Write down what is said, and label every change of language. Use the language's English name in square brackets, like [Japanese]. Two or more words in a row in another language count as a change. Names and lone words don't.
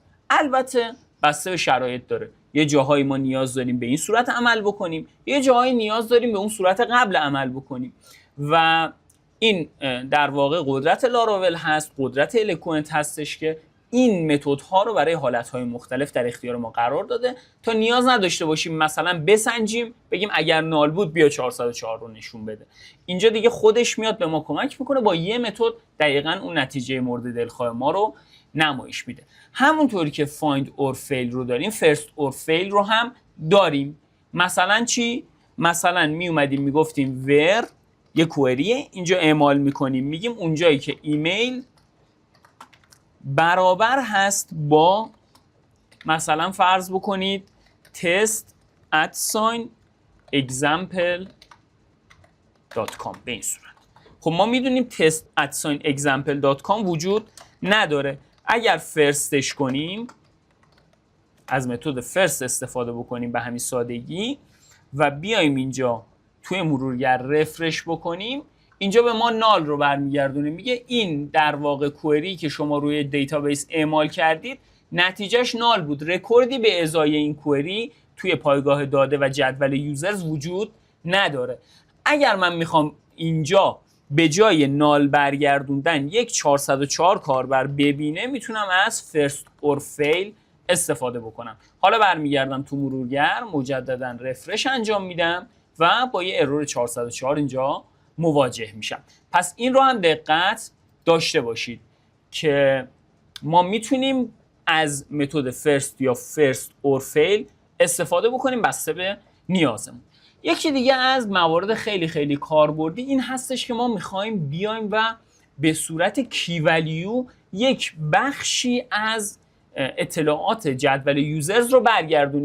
[Persian] البته بسته به شرایط داره، یه جاهایی ما نیاز داریم به این صورت عمل بکنیم، یه جاهایی نیاز داریم به اون صورت قبل عمل بکنیم و این در واقع قدرت لاراول هست، قدرت الکوئنت هستش که این متدها رو برای حالتهای مختلف در اختیار ما قرار داده تا نیاز نداشته باشیم مثلا بسنجیم بگیم اگر نال بود بیا 404 رو نشون بده. اینجا دیگه خودش میاد به ما کمک میکنه با یه متد دقیقاً اون نتیجه مورد دلخواه ما رو نمایش میده. همونطوری که [English] find or fail [Persian] رو داریم [English] first or fail [Persian] رو هم داریم. مثلا چی؟ مثلا می اومدیم میگفتیم where یه کوئریه، اینجا اعمال میکنیم میگیم اونجایی که ایمیل برابر هست با مثلا فرض بکنید test@example.com به این صورت. خب ما میدونیم test@example.com وجود نداره. اگر فرستش کنیم از متد فرست استفاده بکنیم به همین سادگی و بیایم اینجا توی مرورگر رفرش بکنیم، اینجا به ما نال رو برمیگردونه، میگه این در واقع کوئری که شما روی دیتابیس اعمال کردید نتیجهش نال بود، رکوردی به ازای این کوئری توی پایگاه داده و جدول یوزرز وجود نداره. اگر من میخوام اینجا به جای نال برگردوندن یک 404 کاربر ببینه میتونم از [English] first or fail [Persian] استفاده بکنم. حالا برمیگردم تو مرورگر مجددا رفرش انجام میدم و با یه ارور 404 اینجا مواجه میشم. پس این رو هم دقت داشته باشید که ما میتونیم از متد first یا [English] first or fail [Persian] استفاده بکنیم بسته به نیازمون. یکی دیگه از موارد خیلی خیلی کاربردی این هستش که ما میخوایم بیایم و به صورت [English] key value [Persian] یک بخشی از اطلاعات جدول یوزرز رو برگردونیم.